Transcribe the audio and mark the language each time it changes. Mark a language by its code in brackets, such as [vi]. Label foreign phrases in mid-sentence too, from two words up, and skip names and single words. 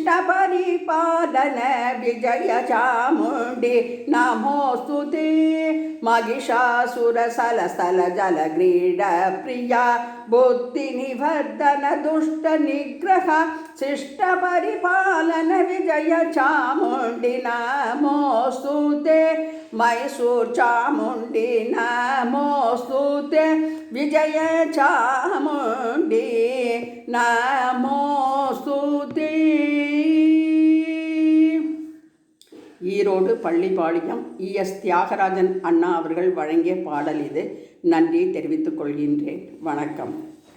[sa] परिपालन विजय चामुंडी नमोस्तुते महिषासुर सलसल जल क्रीडा प्रिया बुद्धि निवर्धन दुष्ट निग्रह शिष्ट परिपालन विजय चामुंडी नमोस्तुते मैसूर चामुंडी नमोस्तुते। सुते विजय चामुण्डि नमोस्तुते. [ta] ஈரோடு பள்ளிப்பாளையம் ES தியாகராஜன் அண்ணா அவர்கள் வழங்கிய பாடல் இது. நன்றி தெரிவித்துக் கொள்கின்றேன். வணக்கம்.